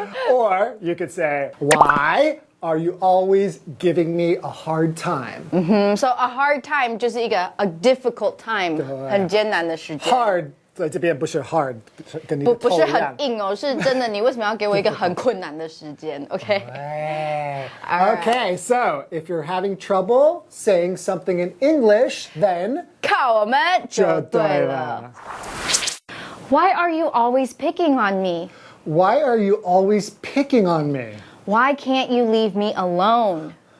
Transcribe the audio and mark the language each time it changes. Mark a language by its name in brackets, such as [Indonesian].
[English] Or you could say, Why are you always giving me a hard time? So a hard time [Chinese] 就是一个 [English] a difficult time， [Chinese] 很艰难的时间。 Hard 在这边不是 hard， 跟你的不是很头一样。硬哦，是真的。你为什么要给我一个很困难的时间 ？OK？ [English] Okay, so if you're having trouble saying something in English, then [Chinese] 靠我们就对了。 [English] Why are you always picking on me? Why are you always picking on me? Why can't you leave me alone?